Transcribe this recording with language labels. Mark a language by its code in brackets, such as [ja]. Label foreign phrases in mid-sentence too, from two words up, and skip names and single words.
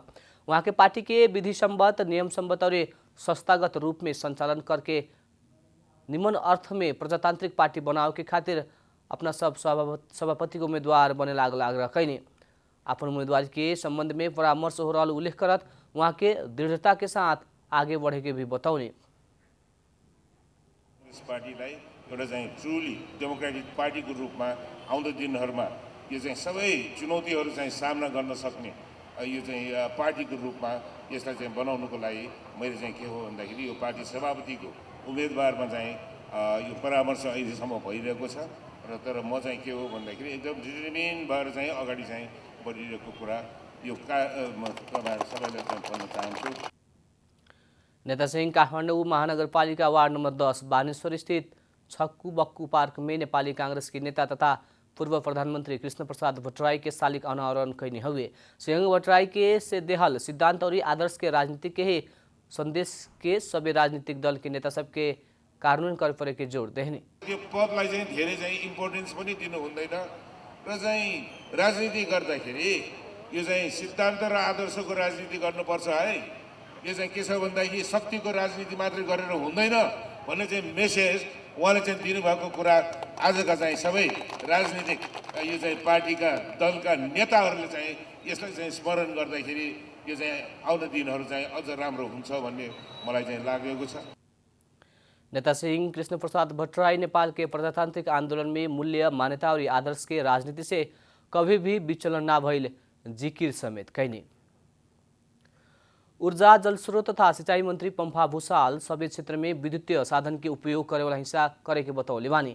[bho] वहाँ के पार्टी के विधि सम्मत नियम सम्मत और संस्थागत रूप में संचालन करके निमन अर्थ में प्रजातांत्रिक पार्टी बनाव के खातिर अपना सब सभापति को उम्मीदवार बने लागल आग्रह कैनी। अपन उम्मीदवार के संबंध में परामर्श हो रहा उल्लेख करत वहाँ के दृढ़ता के साथ आगे बढ़े के भी बताउने। [ne] पार्टीलाई एउटा चाहिँ [en] truly democratic [ne] पार्टीको रूपमा आउँदो दिनहरूमा यो चाहिँ सबै चुनौतीहरू चाहिँ सामना गर्न सक्ने यो चाहिँ पार्टीको रूपमा यसलाई चाहिँ बनाउनुको लागि मैले चाहिँ के हो भन्दाखेरि यो पार्टी सभापतिको उम्मेदवारमा चाहिँ यो परामर्श अहिलेसम्म भइरहेको छ र तर म चाहिँ के हो भन्दाखेरि एकदम डिटर्मिन भएर चाहिँ अगाडि चाहिँ बढिरहेको कुरा यो तपाईँहरू सबैलाई चाहिँ भन्न चाहन्छु। [bho] नेता सिंह काठमाडौँ महानगरपालिका वार्ड नंबर 10 बानेश्वर स्थित छक्कू बक्कू पार्क में नेपाली कांग्रेस के नेता तथा पूर्व प्रधानमंत्री कृष्ण प्रसाद भट्टराई के शालिग अनावरण कैनी हुए। सिंह भट्टराई के से देहल सिद्धांत और आदर्श के राजनीति के ही संदेश के सबै राजनीतिक दल के नेता सबके कार्यान्वयन करे परे के जोड़ देहनी। [ne] यो पदलाई चाहिँ धेरै चाहिँ इम्पोर्टेन्स पनि दिनु हुँदैन र चाहिँ राजनीति गर्दाखेरि यो चाहिँ सिद्धान्त र आदर्शको राजनीति गर्नुपर्छ है। यो चाहिँ के छ भन्दाखेरि शक्तिको राजनीति मात्रै गरेर हुँदैन भन्ने चाहिँ मेसेज उहाँले चाहिँ दिनुभएको कुरा आजका चाहिँ सबै राजनीतिक यो चाहिँ पार्टीका दलका नेताहरूले चाहिँ यसलाई चाहिँ स्मरण गर्दाखेरि यो चाहिँ आउने दिनहरू चाहिँ अझ राम्रो हुन्छ भन्ने मलाई चाहिँ लागेको छ। [bho] नेता सिंह कृष्ण प्रसाद भट्टराई नेपाल के प्रजातांत्रिक आंदोलन में मूल्य मान्यता और आदर्श के राजनीति से कभी भी विचलन ना भइल जिकिर समेत कैनी। ऊर्जा जलस्रोत तथा सिंचाई मंत्री पंफा भूषाल सबै क्षेत्र में विद्युतीय साधन के उपयोग करे वाला हिस्सा करे के बताउले बानी।